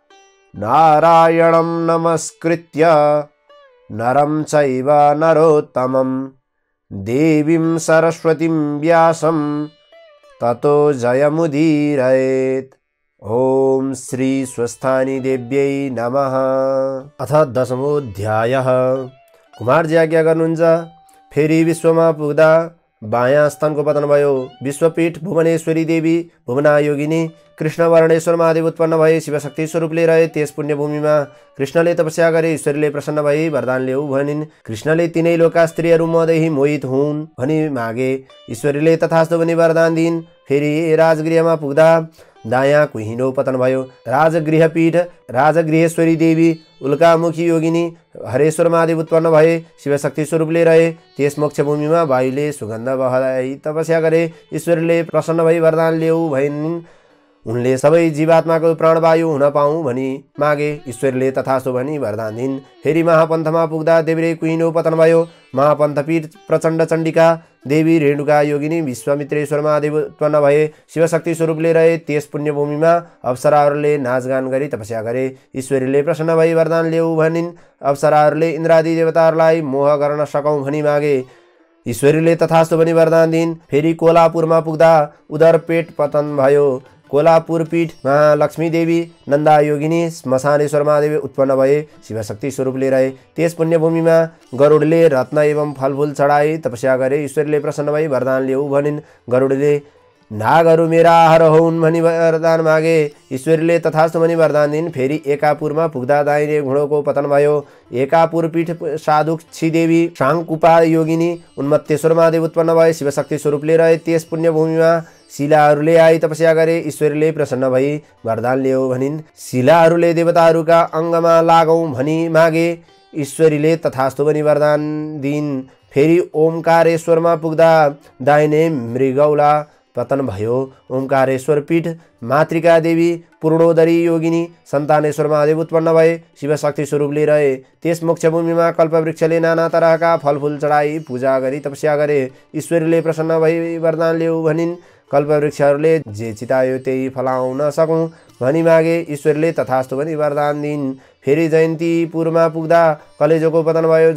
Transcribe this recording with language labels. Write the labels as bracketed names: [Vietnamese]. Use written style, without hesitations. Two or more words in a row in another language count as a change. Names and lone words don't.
[Sanskrit] नारायणं नमस्कृत्य नरं चैव नरोत्तमं देवीं सरस्वतीं व्यासं ततो जयमुदीरयेत्। ओम श्री स्वस्थानी देव्यै नमः। अथ दशमोऽध्यायः। [Nepali] कुमारजी आज्ञा गर्नुहुन्छ। फेरि विश्वमा पुग्दा बायाँ स्तनको पतन भयो। विश्वपीठ भुवनेश्वरी देवी भुवनायोगिनी कृष्ण वर्णेश्वर महादेव उत्पन्न भए शिवशक्ति स्वरूपले रहे। त्यस पुण्यभूमिमा कृष्णले तपस्या गरे। ईश्वरीले प्रसन्न भई वरदान ल्याऊ भनिन्। कृष्णले तिनै लोका स्त्रीहरू मदेखि मोहित हुन् भनी मागे। ईश्वरीले तथास्तु भनी वरदान दिइन्। फेरि राजगृहमा पुग्दा दायाँ कुहिनो पतन भयो। राजगृहपीठ राजगृहेश्वरी देवी उल्कामुखी योगिनी हरेश्वर महादेव उत्पन्न भए शिवशक्ति स्वरूपले रहे। त्यस मोक्ष भूमिमा वायुले सुगन्ध बहाई तपस्या गरे। ईश्वरले प्रसन्न भई वरदान ल्याऊ भनिन्। उनले सबै जीवात्माको प्राणवायु हुन पाऊँ भनी मागे। ईश्वरले तथास्तु भनी वरदान दिइन्। फेरि महापन्थमा पुग्दा देब्रे कुहिनो पतन भयो। महापन्थपीठ प्रचण्ड चण्डिका देवी रेणुका योगिनी विश्वामित्रेश्वर महादेव उत्पन्न भए शिवशक्ति स्वरूपले रहे। त्यस पुण्यभूमिमा अप्सराहरूले नाचगान गरी तपस्या गरे। ईश्वरीले प्रसन्न भई वरदान ल्याऊ भनिन्। अप्सराहरूले इन्द्रादि देवताहरूलाई मोह गर्न सकौँ भनी मागे। ईश्वरीले तथास्तु भनी वरदान दिइन्। फेरि कोल्हापुरमा पुग्दा उदरपेट पतन भयो। कोल्हापुर पीठमा लक्ष्मी देवी नन्दा योगिनी श्मशानेश्वर महादेव उत्पन्न भए शिवशक्ति स्वरूपले रहे। त्यस पुण्यभूमिमा गरुडले रत्न एवं फलफुल चढाई तपस्या गरे। ईश्वरले प्रसन्न भई वरदान ल्याऊ भनिन्। गरुडले नागहरू मेरा आहार हुन् भनी वरदान मागे। ईश्वरले तथास्तु भनी वरदान दिइन्। फेरि एकापुरमा पुग्दा दाहिने घुँडोको पतन भयो। एकापुर पीठ साधुक्षी देवी साङ्कुपा योगिनी उन्मत्तेश्वर महादेव उत्पन्न भए शिवशक्ति स्वरूपले रहे। त्यस पुण्यभूमिमा शिलाहरूले आई तपस्या गरे। ईश्वरले प्रसन्न भई वरदान ल्याऊ भनिन्। शिलाहरूले देवताहरूका अङ्गमा लागौँ भनी मागे। ईश्वरीले तथास्तु भनी वरदान दिइन्। फेरि ओमकारेश्वरमा पुग्दा दाहिने मृगौला पतन भयो। ओमकारेश्वर पीठ मातृका देवी पूर्णोदरी योगिनी सन्तानेश्वर महादेव उत्पन्न भए शिवशक्ति स्वरूपले रहे। त्यस मोक्षभूमिमा कल्पवृक्षले नाना तरहका फलफुल चढाई पूजा गरी तपस्या गरे। ईश्वरीले प्रसन्न भई वरदान ल्याऊ भनिन्। कल्पवृक्षहरूले जे चितायो त्यही फलाउन सकौँ भनी मागे। ईश्वरले तथास्तु भनी वरदान दिइन्। फेरि जयन्तीपुरमा पुग्दा कलेजोको पतन भयो।